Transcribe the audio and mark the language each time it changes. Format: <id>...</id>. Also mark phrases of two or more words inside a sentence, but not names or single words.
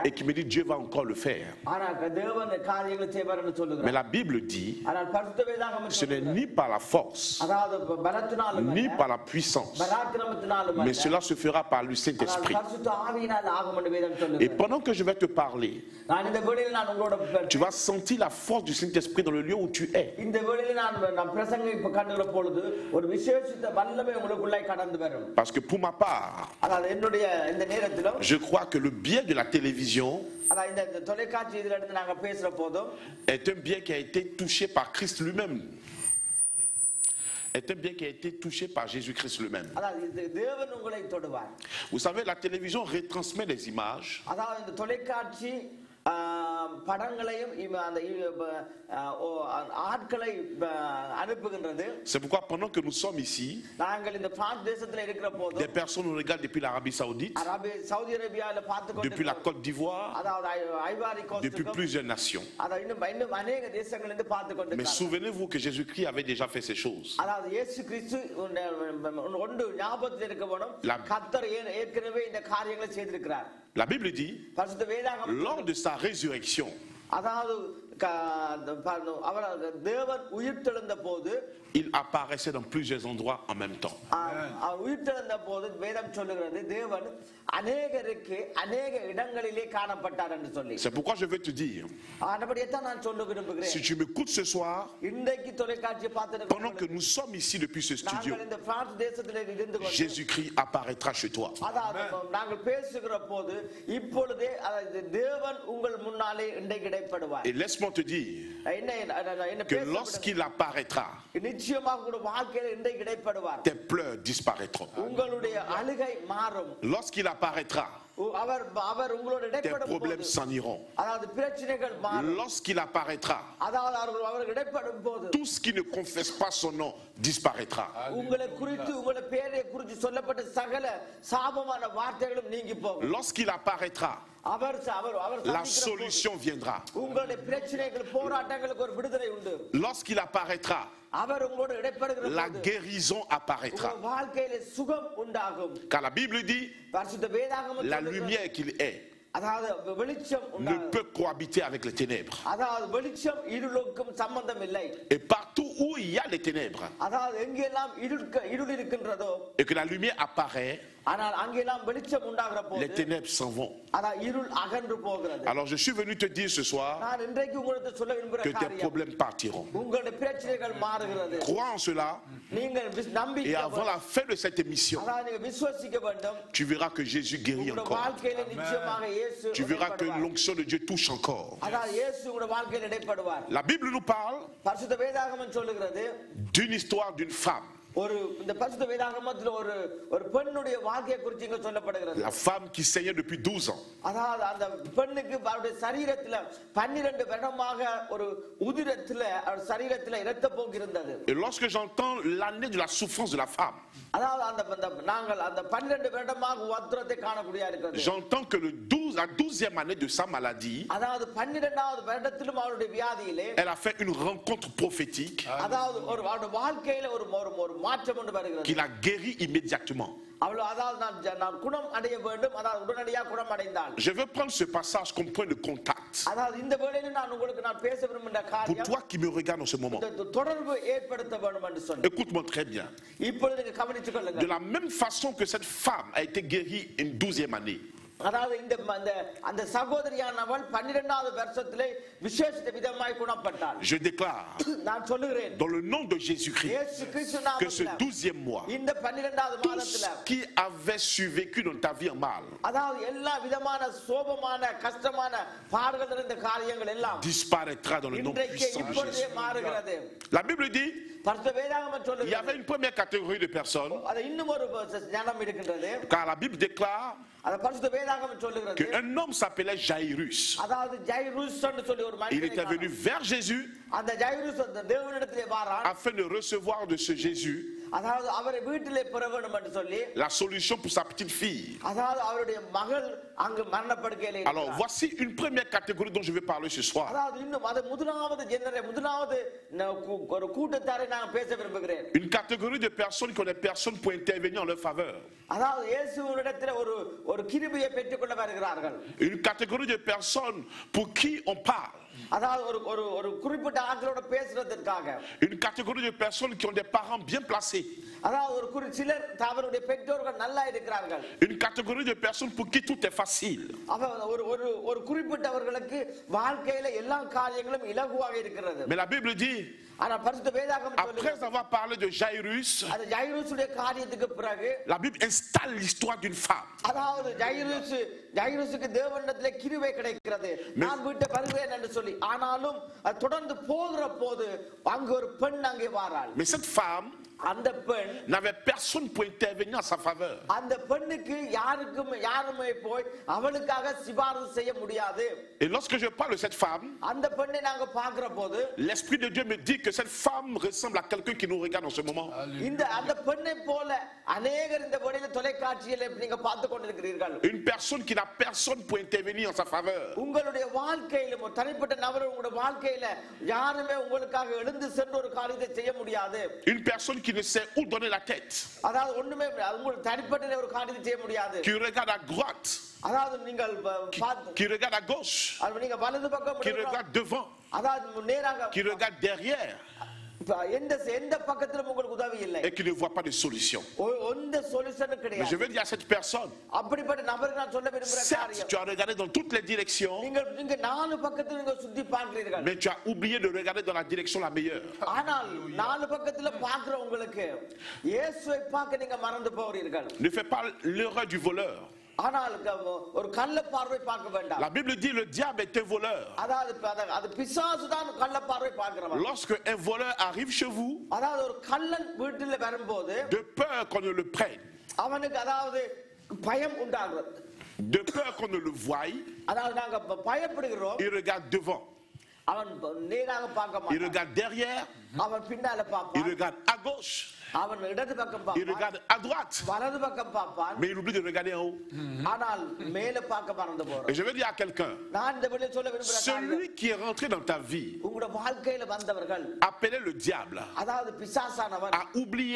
<fr>et qui me dit Dieu va encore le faire.</fr> <ta>ஆனால் தேவன் காரியங்களை செய்வார் என்று</ta> <fr>Mais</fr> <ta>சொல்லுகிறார்.</ta> <fr>la Bible dit,</fr> <ta>ஆனால் பரிசுத்த வேதாகமம்</ta> <fr>ce n'est ni par la force,</fr> <ta>அதாவது பலத்தினாலும்</ta> <fr>ni par la puissance,</fr> <ta>பராக்கிரமத்தினாலும்</ta> <fr>mais cela se fera par le Saint-Esprit.</fr> <ta>பரிசுத்த ஆவியினால் ஆகும் என்று வேதம்</ta> <fr>Et</fr> <ta>சொல்லுகிறது.</ta> <fr>pendant que je vais te parler,</fr> <ta>நான் இந்த வேளையில் நான் உங்களோட</ta> <fr>tu vas sentir la force du Saint-Esprit dans le lieu où tu es.</fr> <ta>இந்த வேளையில் நான் பிரசங்கம் இப்ப கண்டுகிற பொழுது ஒரு விசேஷித்த வல்லமை உங்களுக்குள்ளே கடந்து வரும்.</ta> <fr>Parce que pour ma part,</fr> <ta>அதாவது என்னுடைய இந்த நேரத்திலும்</ta> <fr>je crois que le biais de la télévision</fr> <ta>அதாவது இந்த தொலைக்காட்சி இதுல இருந்து நாங்க பேசுற போதும்</ta> <fr>est un biais qui a été touché par Christ lui-même. Est un bien qui a été touché par Jésus-Christ lui-même.</fr> <ta>அதாவது தேவன் உங்களை தொடுவார்.</ta> <fr>Vous savez, la télévision retransmet des images.</fr> <ta>அதாவது இந்த தொலைக்காட்சி படங்களையும் அந்த ஆட்களை அனுப்புகின்றது.</ta> <fr>C'est pourquoi pendant que nous sommes ici,</fr> <ta>நாங்கள் இந்த பிரான்ஸ் தேசத்துல இருக்கிற போது</ta> <fr>des personnes nous regardent depuis l'Arabie Saoudite,</fr> <ta>சவுதி அரேபியால பார்த்து</ta> <fr>depuis la Côte d'Ivoire,</fr> <ta>அதாவது ஐவாரி</ta> <fr>depuis</fr> <ta>கோஸ்ட்</ta> <fr>plusieurs nations.</fr> <ta>அதாவது இன்னும் அநேக தேசங்கள்ல இருந்து பார்த்து</ta> <fr>Mais</fr> <ta>கொண்டிருக்கிறார்கள்.</ta> <fr>souvenez-vous que Jésus-Christ avait déjà fait ces choses.</fr> <ta>அதாவது இயேசு கிறிஸ்து ஒன்று ஞாபகத்தில் இருக்க வேணும். கர்த்தர் ஏற்கனவே இந்த காரியங்களை செய்திருக்கிறார்.</ta> <fr>La Bible dit,</fr> <ta>பரிசுத்த வேதாகமம்</ta> <fr>lors de sa résurrection,</fr> <ta>அதாவது அவர் தேவன் உயிர்த்தெழுந்த போது</ta> <fr>il apparaissait dans plusieurs endroits en même temps.</fr> <ta>அவர் உயிர்த்தெழுந்த போது வேதம் சொல்லுகிறது தேவன் அநேகருக்கு அநேக இடங்களிலே காணப்பட்டார் என்று சொல்லி.</ta> <fr>C'est pourquoi je veux te dire,</fr> <ta>அப்படியேதான் நான் சொல்ல விரும்புகிறேன்.</ta> <fr>si tu m'écoutes ce soir,</fr> <ta>இன்றைக்கு தொலைக்காட்சியை பார்த்து</ta> <fr>pendant que nous sommes ici depuis ce studio,</fr> <ta>நாங்கள் இந்த பிரான்ஸ் தேசத்திலே இருந்து கொண்டு</ta> <fr>Jésus-Christ apparaîtra chez toi.</fr> <ta>அதாவது நாங்கள் பேசுகிற போது இப்பொழுதே தேவன் உங்கள் முன்னாலே இன்றைக்கு இடைப்படுவார்.</ta> <fr>Et laisse-moi te dire que lorsqu'il apparaîtra,</fr> <ta>நிச்சயமாக உங்களுடைய வாழ்க்கையில இன்றைக்கு இடைப்படுவார்.</ta> <fr>tes pleurs disparaîtront.</fr> <ta>உங்களுடைய அழுகை மாறும்.</ta> <fr>Lorsqu'il apparaîtra,</fr> <ta>அவர் உங்களோட</ta> <fr>tes</fr> <ta>இடைப்படும்</ta> <fr>problèmes</fr> <ta>போது</ta> <fr>s'en iront.</fr> <ta>அதாவது பிரச்சனைகள் மாறும்.</ta> <fr>Lorsqu'il apparaîtra,</fr> <ta>அதாவது அவர்கள் இடைப்படும் போது</ta> <fr>tout ce qui ne confesse pas son nom disparaîtra.</fr> <ta>உங்களை குறித்து உங்களை பேரை குறித்து சொல்லப்பட்ட சகல சாபமான வார்த்தைகளும் நீங்கி போகும்.</ta> <fr>Lorsqu'il apparaîtra, la solution viendra.</fr> <ta>உங்களுடைய பிரச்சனைகள் போராட்டங்களுக்கு ஒரு விடுதலை உண்டு.</ta> <fr>Lorsqu'il apparaîtra,</fr> <ta>அவர் உங்களோட இடைப்படுகிற</ta> <fr>la guérison apparaîtra.</fr> <ta>வாழ்க்கையில சுகம் உண்டாகும்.</ta> <fr>Car la Bible dit,</fr> <ta>பரிசுத்த வேதாகமம்</ta> <fr>la lumière qu'il est</fr> <ta>அதாவது வெளிச்சம்</ta> <fr>ne peut cohabiter avec les ténèbres.</fr> <ta>அதாவது வெளிச்சம் இருளுக்கும் சம்பந்தம் இல்லை.</ta> <fr>Et partout où il y a les ténèbres,</fr> <ta>அதாவது எங்கெல்லாம் இருள் இருக்கின்றதோ</ta> <fr>et que la lumière apparaît,</fr> <ta>ஆனால் அங்கெல்லாம் வெளிச்சம் உண்டாகிற போது</ta> <fr>les ténèbres s'en vont.</fr> <ta>அதான் இருள் அகன்று போகிறது.</ta> <fr>Alors je suis venu te dire ce soir</fr> <ta>நான் இன்றைக்கு உங்களுக்கு சொல்ல விரும்புகிற</ta> <fr>que tes</fr> <ta>காரியம்</ta> <fr>problèmes partiront.</fr> <ta>உங்களுடைய பிரச்சனைகள் மாறுகிறது.</ta> <fr>Crois en cela</fr> <ta>நீங்கள்</ta> <fr>et</fr> <ta>நம்பிக்கை</ta> <fr>avant la fin de cette émission,</fr> <ta>அதான் நீங்க விசுவாசிக்க வேண்டும்.</ta> <fr>tu verras que Jésus guérit</fr> <ta>உங்களுடைய</ta> <fr>encore.</fr> <ta>வாழ்க்கையில நிச்சயமாக இயேசு</ta> <fr>Tu verras que</fr> <ta>இடைப்படுவார்.</ta> <fr>l'onction de Dieu touche encore.</fr> <ta>அதான் இயேசு உங்களுடைய வாழ்க்கையில இடைப்படுவார்.</ta> <fr>La Bible nous parle</fr> <ta>பரிசுத்த வேதாகமம் சொல்லுகிறது</ta> <fr>d'une histoire d'une femme.</fr> <ta>ஒரு இந்த பரிசுத்த வேதாகமத்துல ஒரு பெண்ணுடைய வாழ்க்கையை குறித்து இங்க சொல்லப்படுகிறது.</ta> <fr>La femme qui saignait depuis 12 ans.</fr> <ta>அதாவது அந்த பெண்ணுக்கு அவருடைய சரீரத்துல 12 வருடமாக ஒரு உதிரத்துல அவர் சரீரத்துல இரத்தப்போக்கு இருந்தது.</ta> <fr>Et lorsque j'entends l'année de la souffrance de la femme,</fr> <ta>அதாவது அந்த நாங்கள் அந்த 12 வருடமாக உத்திரத்தை காணக்கூடிய இருக்கிறது.</ta> <fr>j'entends que la 12e année de sa maladie,</fr> <ta>அதாவது 12வது வருடத்திலும் அவருடைய வியாதியிலே</ta> <fr>elle a fait une rencontre prophétique</fr> <ta>அதாவது அவருடைய வாழ்க்கையில ஒரு மாற்றம் ஒன்று வருகிறது.</ta> <fr>qui l'a guéri immédiatement.</fr> <ta>அவள் அதாவது நான் குணம் அடைய வேண்டும், அதாவது உடனடியாக குணம் அடைந்தாள்.</ta> <fr>Je veux prendre ce passage comme point de contact</fr> <ta>அதாவது இந்த வேளையில நான் பேச விரும்புகிற</ta> <fr>pour</fr> <ta>காரியம்</ta> <fr>toi qui me regardes en ce moment.</fr> <ta>இந்த தொடர்பு ஏற்படுத்த வேண்டும் என்று சொன்னேன்.</ta> <fr>Écoute-moi très bien.</fr> <ta>இப்பொழுது நீங்க கவனித்துக்</ta> <fr>De</fr> <ta>கொள்ளுங்க.</ta> <fr>la même façon que cette femme a été guérie une 12e année,</fr> <ta>அதாவது அந்த சகோதரியானவள் 12வது வருஷத்திலே விசேஷ விதமாய் குணப்பட்டாள்.</ta> <fr>je déclare</fr> <ta>நான் சொல்லுகிறேன்</ta> <fr>dans le nom de Jésus-Christ</fr> <ta>இயேசு கிறிஸ்து</ta> <fr>que ce</fr> <ta>நாமத்திலே</ta> <fr>12e mois,</fr> <ta>இந்த 12வது</ta> <fr>tout</fr> <ta>மாதத்திலே</ta> <fr>ce qui avait survécu dans ta vie en mal</fr> <ta>அதாவது எல்லா விதமான சோபமான கஷ்டமான பாடுகள் நிறைந்த காரியங்கள் எல்லாம்</ta> <fr>disparaîtra dans le nom</fr> <ta>இன்றைக்கு</ta> <fr>puissant de</fr> <ta>இப்பொழுதே</ta> <fr>Jésus.</fr> <ta>மாறுகிறது.</ta> <fr>La Bible dit</fr> <ta>பரிசுத்த வேதாகமம்</ta> <fr>il y</fr> <ta>சொல்லுகிறது</ta> <fr>avait une première catégorie de personnes,</fr> <ta>அது இன்னும் ஒரு ஞானம் இருக்கின்றது.</ta> <fr>car la Bible déclare</fr> <ta>அது பரிசுத்த வேதாகமம் சொல்லுகிறது</ta> <fr>qu'un homme s'appelait Jairus.</fr> <ta>அதாவது ஜைருஸ் என்று சொல்லி ஒரு</ta> <fr>Il était</fr> <ta>மனிதன்</ta> <fr>venu vers Jésus</fr> <ta>அந்த ஜைருஸ் அந்த தேவனிடத்திலே வாரான்.</ta> <fr>afin de recevoir de ce Jésus</fr> <ta>அதாவது அவரை வீட்டிலே பெற வேண்டும் என்று சொல்லி</ta> <fr>la solution pour sa petite fille.</fr> <ta>அதாவது அவருடைய மகள் அங்கு மரணப்படுக்கையிலே</ta> <fr>Alors</fr> <ta>இருக்கிறார்.</ta> <fr>voici une première catégorie dont je vais parler ce soir.</fr> <ta>அதாவது இன்னும் அது முதலாவது ஒரு கூட்டத்தாரை நான் பேச விரும்புகிறேன்.</ta> <fr>Une catégorie de personnes qui ont des personnes pour intervenir en leur faveur.</fr> <ta>அதாவது இயேசுவினிடத்தில் ஒரு கிருபையை பெற்றுக்கொள்ள வருகிறார்கள்.</ta> <fr>Une catégorie de personnes pour qui on parle.</fr> <ta>அதாவது ஒரு குறிப்பிட்ட ஆட்களோட பேசுறதுக்காக.</ta> <fr>Une catégorie de personnes qui ont des parents bien placés.</fr> <ta>அதாவது சிலர் அவருடைய பெற்றோர்கள் நல்லா இருக்கிறார்கள்.</ta> <fr>Une catégorie de personnes pour qui tout est facile.</fr> <ta>ஒரு குறிப்பிட்டவர்களுக்கு வாழ்க்கையில எல்லா காரியங்களும் இலகுவாக இருக்கிறது.</ta> <fr>Mais la Bible dit,</fr> <ta>ஆனா பரிசுத்த வேதாகமம்</ta> <fr>après avoir parlé de Jairus,</fr> <ta>அந்த ஜைருசுடைய காரியத்துக்கு பிறகு</ta> <fr>la Bible installe l'histoire d'une femme.</fr> <ta>அதாவது ஜைருசுக்கு தேவனிடத்திலே கிருபை கிடைக்கிறது. நான் வீட்டை வருகிறேன் என்று சொல்லி ஆனாலும் அது தொடர்ந்து போகிற போது அங்கு ஒரு பெண் அங்கே வாராள்.</ta> <fr>Mais cette femme</fr> <ta>அந்த பெண்</ta> <fr>n'avait personne pour intervenir en sa faveur.</fr> <ta>அந்த பெண்ணுக்கு யாருமே போய் அவளுக்காக சிபாரிசு செய்ய முடியாது.</ta> <fr>Et lorsque je parle de cette femme,</fr> <ta>அந்த பெண்ணை நாங்க பார்க்கிற போது</ta> <fr>l'Esprit de Dieu me dit que cette femme ressemble à quelqu'un qui nous regarde en ce moment.</fr> <ta>அந்த பெண்ணை போல அநேகர் இந்த வழியில தொலைக்காட்சியில் நீங்க பார்த்து கொண்டிருக்கிறீர்கள்.</ta> <fr>Une personne qui n'a personne pour intervenir en sa faveur.</fr> <ta>உங்களுடைய வாழ்க்கையில ஒரு தனிப்பட்ட நபர் உங்களுடைய வாழ்க்கையில யாருமே உங்களுக்காக எழுந்து சென்று ஒரு காரியத்தை செய்ய முடியாது.</ta> <fr>Une personne qui ne sait où donner la tête.</fr> <ta>அதாவது ஒண்ணுமே உங்களுக்கு தனிப்பட்ட ஒரு காரியத்தை செய்ய முடியாது.</ta> <fr>Qui regarde à droite.</fr> <ta>அதாவது நீங்கள்</ta> <fr>Qui regarde à gauche.</fr> <ta>நீங்க வலது பக்கம்</ta> <fr>Qui regarde devant.</fr> <ta>அதாவது நேராக</ta> <fr>Qui regarde derrière.</fr> <ta>எந்த பக்கத்திலும் உங்களுக்கு உதவி இல்லை.</ta> <fr>Et qui ne voit pas de solution.</fr> <ta>எந்த சொல்யூஷனும்</ta> <fr>Mais je</fr> <ta>கிடையாது.</ta> <fr>veux dire à cette personne,</fr> <ta>அப்படிப்பட்ட நபருக்கு நான் சொல்ல விரும்புகிற</ta> <fr>certes,</fr> <ta>காரியம்</ta> <fr>tu as regardé dans toutes les directions,</fr> <ta>நீங்க நாலு பக்கத்துல நீங்க சுத்தி பார்க்கிறீர்கள்.</ta> <fr>mais tu as oublié de regarder dans la direction la meilleure.</fr> <ta>ஆனால் நாலு பக்கத்துல பார்க்கிற உங்களுக்கு இயேசுவை பார்க்க நீங்க மறந்து போகிறீர்கள்.</ta> <fr>Ne fais pas l'erreur du voleur.</fr> <ta>ஆனால் ஒரு கள்ள பார்வை பார்க்க வேண்டாம்.</ta> <fr>La Bible dit le diable est un voleur.</fr> <ta>அது பிசாசு தான் கள்ள பார்வை பார்க்கிறவன்.</ta> <fr>Lorsque un voleur arrive chez vous,</fr> <ta>அதாவது ஒரு கள்ளன் வீட்டில் வரும்போது</ta> <fr>de peur qu'on ne le prenne,</fr> <ta>அவனுக்கு அதாவது பயம் உண்டாகிறது.</ta> <fr>de peur qu'on ne le voie,</fr> <ta>அதாவது நாங்க பயப்படுகிறோம்.</ta> <fr>il regarde devant,</fr> <ta>அவன் நேராக பார்க்க</ta> <fr>il</fr> <ta>மாட்டான்.</ta> <fr>regarde derrière,</fr> <ta>அவன் பின்னால</ta> <fr>il</fr> <ta>பார்ப்பான்.</ta> <fr>regarde à gauche,</fr> <ta>அவன் இடது பக்கம்</ta> <fr>il</fr> <ta>பார்ப்பான்.</ta> <fr>regarde à droite,</fr> <ta>வலது பக்கம் பார்ப்பான்.</ta> <fr>mais il oublie de regarder en haut.</fr> <ta>ஆனால் மேல பார்க்க மறந்து</ta> <fr>Et</fr> <ta>போறான்.</ta> <fr>je veux dire à quelqu'un,</fr> <ta>நான் இந்த வழியில் சொல்ல விரும்புகிற காரியம்</ta> <fr>celui qui est rentré dans ta vie,</fr> <ta>உங்களோட வாழ்க்கையில வந்தவர்கள்</ta> <fr>appelé le diable,</fr> <ta>அதாவது பிசாசானவன்</ta> <fr>a oublié</fr>